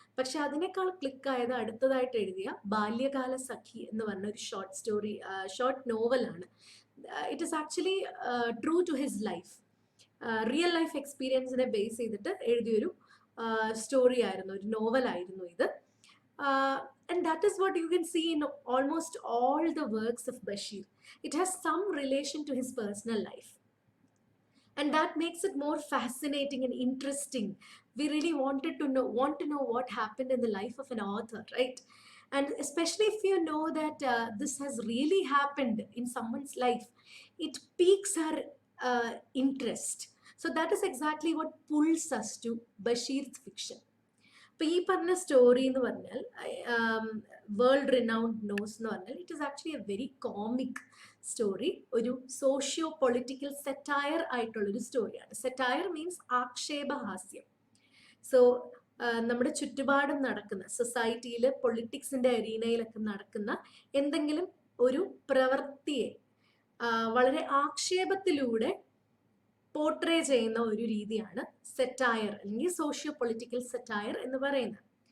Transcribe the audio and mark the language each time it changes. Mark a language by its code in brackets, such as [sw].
[ml] പക്ഷെ അതിനേക്കാൾ ക്ലിക്കായത് അടുത്തതായിട്ട് എഴുതിയ ബാല്യകാല സഖി എന്ന് പറഞ്ഞ ഒരു ഷോർട്ട് നോവലാണ്. [en] it is actually true to his life, real life [ml] എക്സ്പീരിയൻസിനെ base ചെയ്തിട്ട് എഴുതിയൊരു സ്റ്റോറി ആയിരുന്നു, ഒരു നോവലായിരുന്നു ഇത്. [en] And that is what you can see in almost all the works of Bashir. It has some relation to his personal life. And that makes it more fascinating and interesting. We really want to know what happened in the life of an author, right? And especially if you know that this has really happened in someone's life, it piques our interest. So that is exactly what pulls us to Bashir's fiction. [ml] ഇപ്പൊ ഈ പറഞ്ഞ story എന്ന് പറഞ്ഞാൽ world renowned nose എന്ന് പറഞ്ഞാൽ [en] It is actually a very comic story. [ml] ഒരു socio political satire ആയിട്ടുള്ളൊരു സ്റ്റോറിയാണ്. Satire means ആക്ഷേപഹാസ്യം. സോ നമ്മുടെ ചുറ്റുപാടും നടക്കുന്ന സൊസൈറ്റിയിൽ, പൊളിറ്റിക്സിന്റെ അരീനയിലൊക്കെ നടക്കുന്ന എന്തെങ്കിലും ഒരു പ്രവൃത്തിയെ വളരെ ആക്ഷേപത്തിലൂടെ പോർട്രേ ചെയ്യുന്ന ഒരു രീതിയാണ് സെറ്റയർ അല്ലെങ്കിൽ സോഷ്യോ പൊളിറ്റിക്കൽ സെറ്റയർ എന്ന് പറയുന്നത്.